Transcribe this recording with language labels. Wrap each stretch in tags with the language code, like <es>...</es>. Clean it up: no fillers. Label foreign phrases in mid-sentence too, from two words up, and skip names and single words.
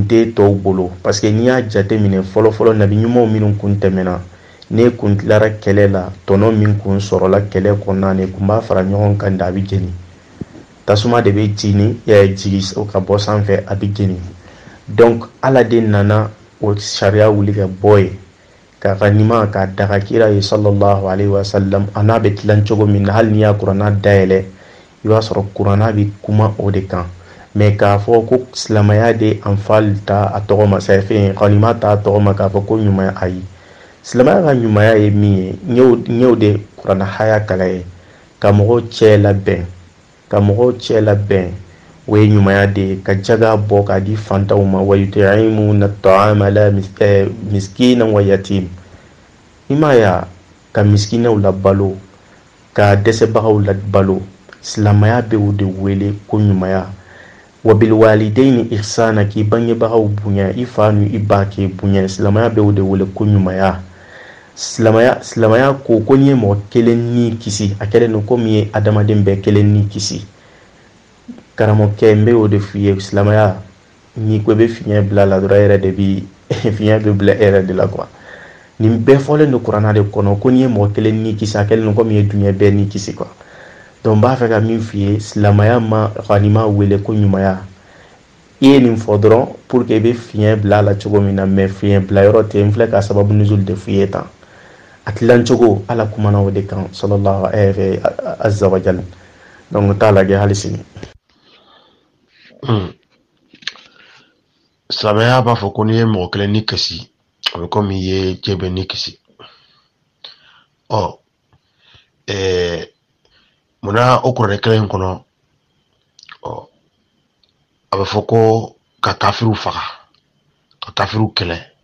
<bm>tɛ tɔw bolo</bm> <fr>parce que</fr> <bm>n'i y'a jateminɛ fɔlɔ-fɔlɔ nabi ɲumanw minnu kun tɛmɛna ne kun tilara kɛlɛ la tɔnɔ min kun sɔrɔla kɛlɛ kɔnɔna ne kun b'a fara ɲɔgɔn kan da a bɛ jeni tasuma de bɛ jigi ka bɔ sanfɛ a bɛ jeni donc ala de nana o sariya wuli ka bɔ yen ka ganima ka daga kira ye</bm> <ar>صلى الله عليه وسلم</ar> <bm>a n'a bɛ tilan cogo min na hali n'i y'a kuranna dayɛlɛ i b'a sɔrɔ kuranna bɛ kuma o de kan mais k'a fɔ ko silamɛya de anfal ta a tɔgɔ ma fɛn ganima ta a tɔgɔ ma k'a fɔ ko ɲumanya ayi silamɛya ka ɲumanya ye min ye n y'o de kuranna haya kala ye ka mɔgɔw cɛ labɛn o ye ɲumanya de ye ka jaga bɔ k'a di fantanw ma</bm> <ar>ويطعمون الطعام على مسكينا ويتيما</ar> <bm>i m'a ye ka miskinɛw labalo ka dɛsɛbagaw labalo silamɛya bɛ o de wele ko ɲumanya</bm> <ar>وبالوالدين إحسانا</ar> <bm>k'i bangebagaw bonya i fa ni i ba k'i bonya silamɛya bɛ o de wele ko ɲumanya silamɛya ko n'i ye mɔgɔ kelen ni kisi a kɛlen don komi ye adamaden bɛɛ kelen ni kisi karamɔgɔkɛ n bɛ o de f'i ye silamɛya n'i ko i bɛ fiɲɛ bila la dɔrɔn e yɛrɛ de bi fiɲɛ bɛ bila e yɛrɛ de la quoi nin bɛɛ fɔlen don kuranna de kɔnɔ ko n'i ye mɔgɔ kelen ni kisi a kɛlen don komi ye dunuya bɛɛ ni kisi quoi donc n b'a fɛ ka min f'i ye silamɛya ma ganima wele ko ɲumanya i ye nin fɔ dɔrɔn</bm> <fr>pour que</fr> <bm>i bɛ fiɲɛ bila a la cogo min na mais fiɲɛ bila yɔrɔ tɛ n filɛ ka</bm> <ar>سبب نزول</ar> <bm>de f'i ye tan a tilan cogo ala kumana o de kan</bm> <ar>صلى الله عز وجل</ar> <bm>donc t'a lajɛ hali sini silamɛya b'a fɔ ko n'i ye mɔgɔ kelen ni kasi o bɛ komi i ye diɲɛ bɛɛ ni kisi munna o kuranɛ kelen in kɔnɔ a bɛ fɔ ko ka kafiriw faga ka kafiriw kɛlɛ</bm>